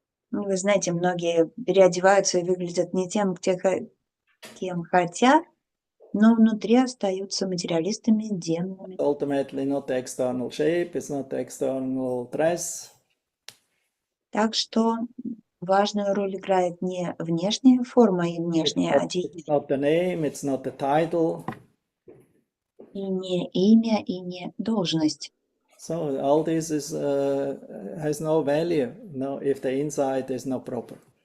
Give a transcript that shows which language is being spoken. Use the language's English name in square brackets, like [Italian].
[Russian] Вы знаете, многие переодеваются и выглядят не тем, кем хотят, но внутри остаются материалистами, демонами. [English] Ultimately not the external shape, it's not the external dress. [Russian] Так что важную роль играет не внешняя форма и внешнее одеяние. [English] It's not the name, it's not the title. [Russian] И не имя, и не должность. [English] So all this has no value, if the inside is not proper.